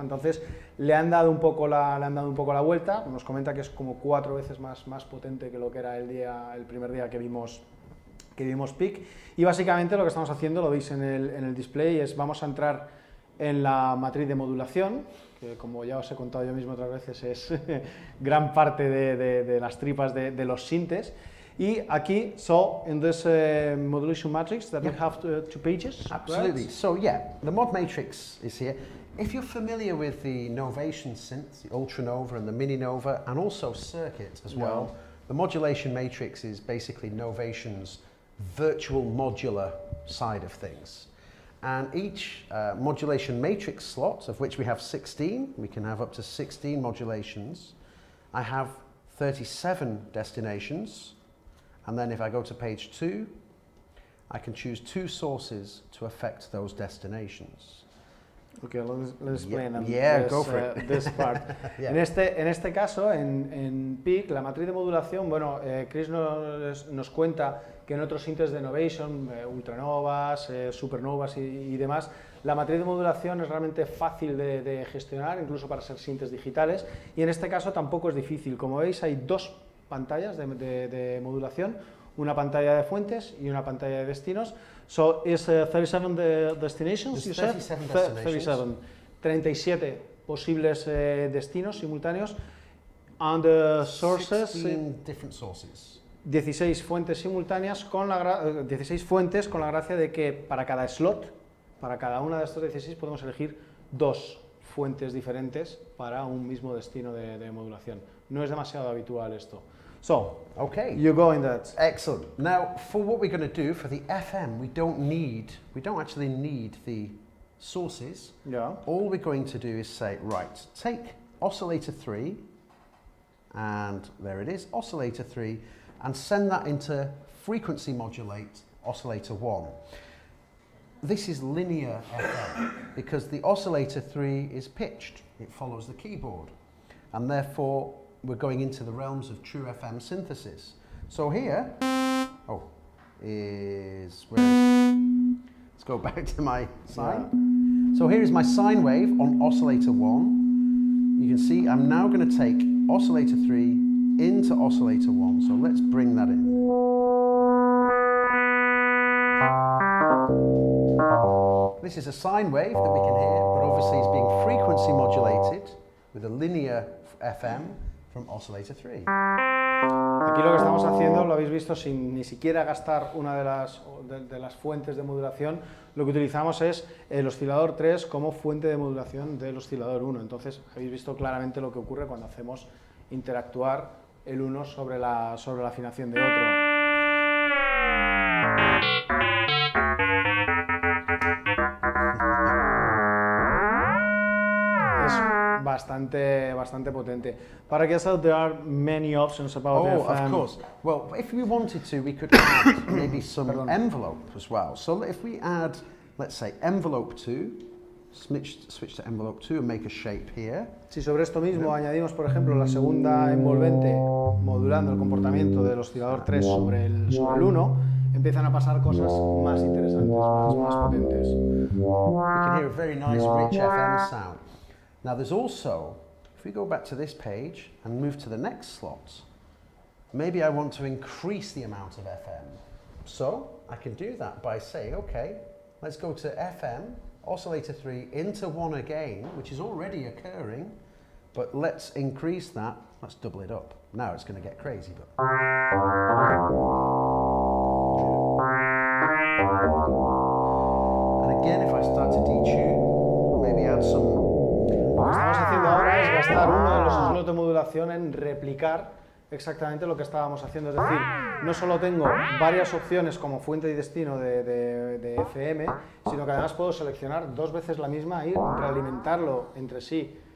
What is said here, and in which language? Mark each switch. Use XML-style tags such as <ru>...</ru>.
<es>Entonces le han dado un poco la vuelta, nos comenta que es como 4 veces más potente que lo que era el primer día que vimos PEAK, y básicamente lo que estamos haciendo, lo veis en el display, es vamos a entrar en la matriz de modulación, que como ya os he contado yo mismo otras veces es gran parte de las tripas de los sintes. Y aquí,</es> <en>so in this modulation matrix that we have 2 pages. Absolutely. Right? So the mod matrix is here. If you're familiar with the Novation synths, the Ultra Nova and the Mini Nova, and also Circuit as well, the modulation matrix is basically Novation's virtual modular side of things. And each modulation matrix slot, of which we have 16, we can have up to 16 modulations. I have 37 destinations, and then if I go to page 2, I can choose 2 sources to affect those destinations. Okay, let's explain go for it. This part.</en> <es>En este caso, en PEAK, la matriz de modulación, bueno, Chris nos cuenta que en otros sintes de Novation, ultranovas, supernovas y demás, la matriz de modulación es realmente fácil de gestionar, incluso para ser sintes digitales, y en este caso tampoco es difícil. Como veis, hay 2 pantallas de modulación, una pantalla de fuentes y una pantalla de destinos.</es> <en>So, is 37 destinations, you said? 37 destinations.</en> <es>37 posibles destinos simultáneos.</es> <en>And the sources... 16 different sources.</en> <es>16 fuentes simultáneas, 16 fuentes con la gracia de que para cada slot, para cada una de estos 16 podemos elegir 2 fuentes diferentes para un mismo destino de modulación. No es demasiado habitual esto.</es> <en>So, okay, you go in that. Excellent. Now, for what we're going to do for the FM, we don't actually need the sources. Yeah. All we're going to do is say, right, take oscillator 3, and there it is, oscillator 3, and send that into frequency modulate oscillator 1. This is linear FM because the oscillator 3 is pitched. It follows the keyboard, and therefore we're going into the realms of true FM synthesis. So here, let's go back to my sine. So here is my sine wave on oscillator 1. You can see I'm now going to take oscillator 3 into oscillator 1. So let's bring that in. This is a sine wave that we can hear, but obviously it's being frequency modulated with a linear FM from oscillator 3.</en> <es>Aquí lo que estamos haciendo, lo habéis visto, sin ni siquiera gastar una de las fuentes de modulación, lo que utilizamos es el oscilador 3 como fuente de modulación del oscilador 1. Entonces, habéis visto claramente lo que ocurre cuando hacemos interactuar el uno sobre la afinación de otro. Bastante potente.</es> <en>But I guess there are many options about FM. Of course. Well, if we wanted to, we could add maybe some envelope as well. So if we add, let's say, envelope 2, switch to envelope 2 and make a shape here.</en> <es>Si sobre esto mismo añadimos, por ejemplo, la segunda envolvente modulando el comportamiento del oscilador 3 sobre el 1, empiezan a pasar cosas más interesantes, más potentes.</es> <en>We can hear a very nice rich FM sound. Now there's also, if we go back to this page and move to the next slot, maybe I want to increase the amount of FM. So I can do that by saying, okay, let's go to FM, oscillator 3 into 1 again, which is already occurring, but let's increase that, let's double it up. Now it's going to get crazy. But and again, if I start to detune, maybe add some.</en> <es>Lo que estamos haciendo ahora es gastar uno de los estilos de modulación en replicar exactamente lo que estábamos haciendo. Es decir, no solo tengo varias opciones como fuente y destino de FM, sino que además puedo seleccionar dos veces la misma y realimentarlo entre sí.</es>